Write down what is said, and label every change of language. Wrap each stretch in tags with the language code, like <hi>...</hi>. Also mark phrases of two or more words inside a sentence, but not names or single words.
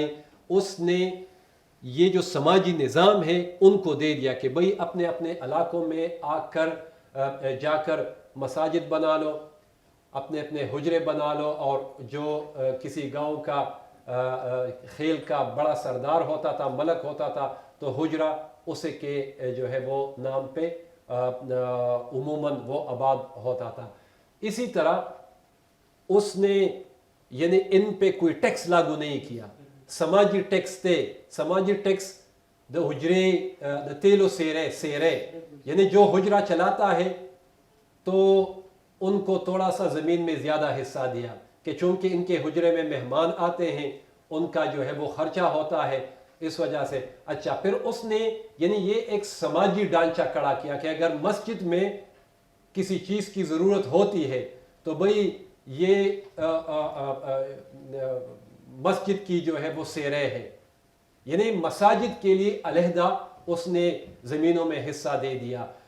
<ur>اس نے یہ جو سماجی نظام ہے ان کو دے دیا کہ بھئی اپنے اپنے علاقوں میں آ کر جا کر مساجد بنا لو، اپنے اپنے حجرے بنا لو، اور جو کسی گاؤں کا خیل کا بڑا سردار ہوتا تھا، ملک ہوتا تھا، تو حجرہ اسے کے جو ہے وہ نام پہ عموماً وہ آباد ہوتا تھا. اسی طرح اس نے یعنی ان پہ کوئی ٹیکس لاگو نہیں کیا. سماجی ٹیکس تھے، سماجی ٹیکس</ur> <ps>دا حجرے دا تیلو سیرے،</ps> <ur>یعنی جو حجرہ چلاتا ہے تو ان کو تھوڑا سا زمین میں زیادہ حصہ دیا، کہ چونکہ ان کے حجرے میں مہمان آتے ہیں، ان کا جو ہے وہ خرچہ ہوتا ہے، اس وجہ سے. اچھا، پھر اس نے یعنی یہ ایک سماجی ڈھانچہ کھڑا کیا کہ اگر مسجد میں کسی چیز کی ضرورت ہوتی ہے تو بھئی یہ مسجد کی جو ہے وہ سیرے ہے، یعنی مساجد کے لیے علیحدہ اس نے زمینوں میں حصہ دے دیا.</ur>